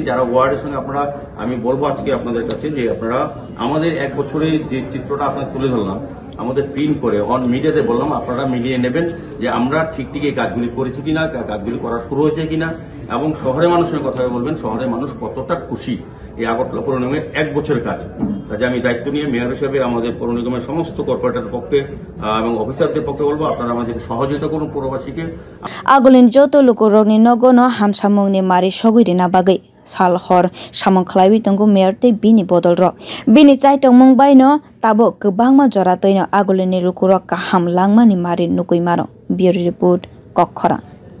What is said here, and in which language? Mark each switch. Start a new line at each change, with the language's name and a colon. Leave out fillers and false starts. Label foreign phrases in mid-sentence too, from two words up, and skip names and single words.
Bangla: যারা ওয়ার্ডের সঙ্গে আপনারা, আমি বলবো আজকে আপনাদের কাছে যে আপনারা আমাদের 1 বছরে যে চিত্রটা আপনার তুলে ধরলাম, আমাদের প্রিন্ট করে অন মিডিয়াতে বললাম, আপনারা মিলিয়ে নেবেন যে আমরা ঠিক এই কাজগুলি করেছি কিনা, কাজগুলি করা শুরু হয়েছে কিনা, এবং শহরের মানুষের কথা বলবেন শহরের মানুষ কতটা খুশি এই আগরতলা পৌর নিগমের 1 বছরের কাজ। কাজে আমি দায়িত্ব নিয়ে মেয়র হিসেবে আমাদের পৌর নিগমের সমস্ত কর্পোরেটরের পক্ষে এবং অফিসারদের পক্ষে বলবো, আপনারা আমাদেরকে সহযোগিতা করুন পৌরবাসীকে।
Kok Borok: আগলিন যত লোকরनि नगनो हामसामुंनि मारि सगुरिना बागै साल हर सामं खलायबि तंगु मेयर तै बिनि बदल र बिनि चाइटं मुंबाइनो ताबो गोबांमा जरा तैनो आगलिनि रुकुरक हाम लांमानि मारि नुकुइमारो। ब्यूरो रिपोर्ट कखरा।